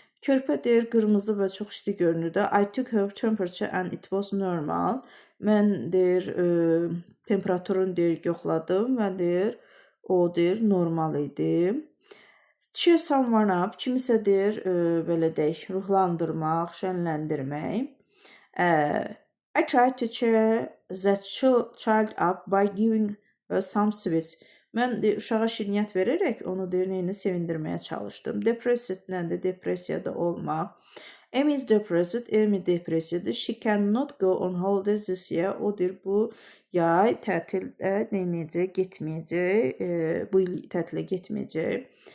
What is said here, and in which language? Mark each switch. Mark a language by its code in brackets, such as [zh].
[az] Körpə deyir, qırmızı və çox isti görünürdü. [en] I took her temperature and it was normal. [az] Mən deyir, temperaturunu deyir, yoxladım və deyir, o deyir, normal idi. Cheer someone up, kimisə deyir, belə deyək, ruhlandırmaq, şənləndirmək. [en] I tried to cheer that child up by giving her some sweets. [az] Mən uşağa şirniyyat verərək onu deyir, neyini sevindirməyə çalışdım. Depressed nədir? Depressiyada olmaq. [en] Amy is depressed. [az] Amy depressiyadır. [en] She cannot go on holidays this year. [az] O deyir, bu yay tətildə neynəyəcək? Getməyəcək. Bu il tətilə getməyəcək.